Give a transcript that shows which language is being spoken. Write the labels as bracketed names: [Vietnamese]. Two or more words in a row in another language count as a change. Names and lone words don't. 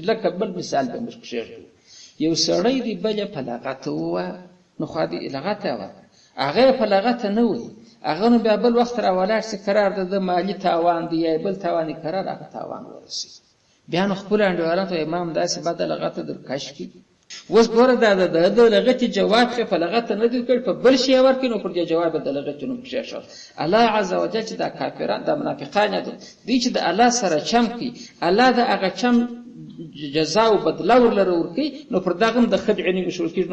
[Pashto] لکه بل مثال به موږ کښېږدو. یو سړی دی بل یې په لغته ووایه نو خوا دې لغته یې وکړه، هغه یې په لغته نه وایي، هغه نو بیا بل وخت را ولاړ شي قرار د ده مالي تاوان دی یا بل تاوان یې قرار هغه تاوان ورسي. بیا نو خپلو انډیوالانو ته امام داسې بده لغته در کش کړي. اوس ګوره دا د لغتې جواب چې په لغته نه دی کړی په بل شی یې ورکړي نو پر دې جواب یې د لغتې نوم کېښود. الله [Arabic] عز وجل [Pashto] چې دا کافران دا منافقان دوی چې د الله سره چم کوي الله د هغه چم جزا او بدله ورلره ورکوي نو پر دغه هم د خدعې نوم ایښودل کېږي.